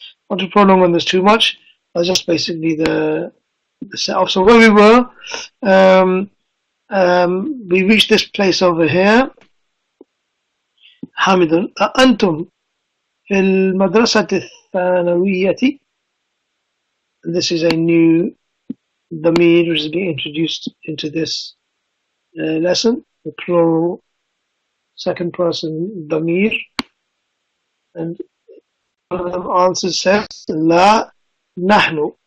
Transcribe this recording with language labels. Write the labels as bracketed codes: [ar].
[en] Not to prolong on this too much, that's just basically the setup. So where we were, we reached this place over here. [ar] حامد أنتم في المدرسة الثانوية. [en] This is a new dhamir which is being introduced into this lesson, the plural second person dhamir. And one of them answers says La Nahnu.